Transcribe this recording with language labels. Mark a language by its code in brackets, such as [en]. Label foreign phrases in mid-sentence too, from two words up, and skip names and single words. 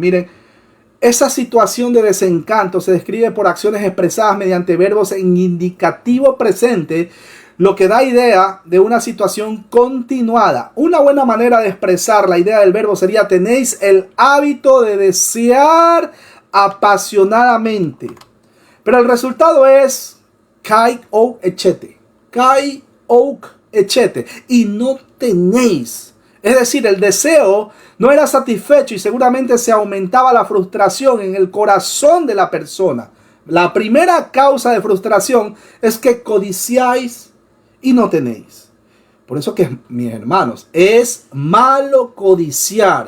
[es] Miren, esa situación de desencanto se describe por acciones expresadas mediante verbos en indicativo presente, lo que da idea de una situación continuada. Una buena manera de expresar la idea del verbo sería: tenéis el hábito de desear apasionadamente. Pero el resultado es [el] καὶ οὐκ ἔχετε. καὶ οὐκ ἔχετε. [es] Y no tenéis. Es decir, el deseo no era satisfecho y seguramente se aumentaba la frustración en el corazón de la persona. La primera causa de frustración es que codiciáis y no tenéis. Por eso que, mis hermanos, es malo codiciar.